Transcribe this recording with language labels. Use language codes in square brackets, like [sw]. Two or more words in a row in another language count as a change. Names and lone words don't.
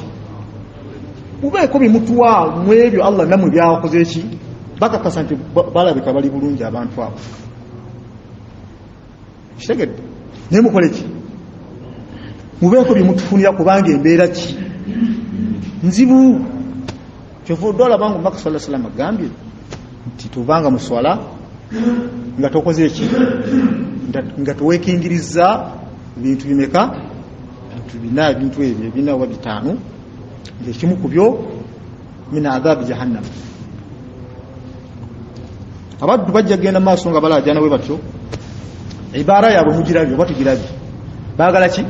[lg] Mubeeko bimutuwa mu ebyo Allah namwe byakoze ki, bakakasa nti balabika bali bulungi abantu abo. Kitegedde? Naye mukole ki? Mubeeko bimutufunira kubanga embeera ki nzibu. Kyova olaba nga Omubaka [ar] صلى الله عليه وسلم [lg] agambye nti tubanga mu swala nga tokoze eki, nga toweekingiriza bintu bimeka, bintu ebyo ebina oba 5, ng'ekimu ku byo [ar] من عذاب جهنم. [lg] Abaddu bajja genda maaso nga balaajana bwe batyo, ibaara yaabwe mugirabye oba tugirabye, baagala ki?